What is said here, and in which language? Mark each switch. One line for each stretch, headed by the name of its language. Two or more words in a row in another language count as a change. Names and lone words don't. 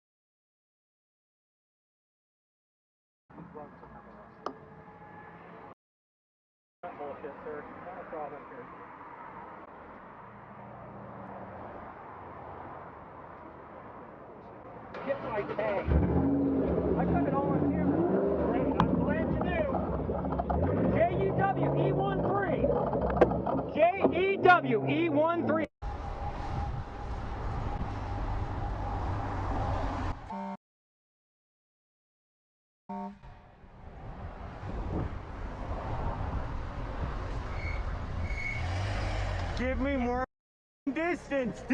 English: Not bullshit, sir. Not a problem here. Get my tag. I got it all on camera, sir. Great, I'm glad you do. J-E-W-E-1-3. J-E-W-E-1-3. Give me more distance, dude!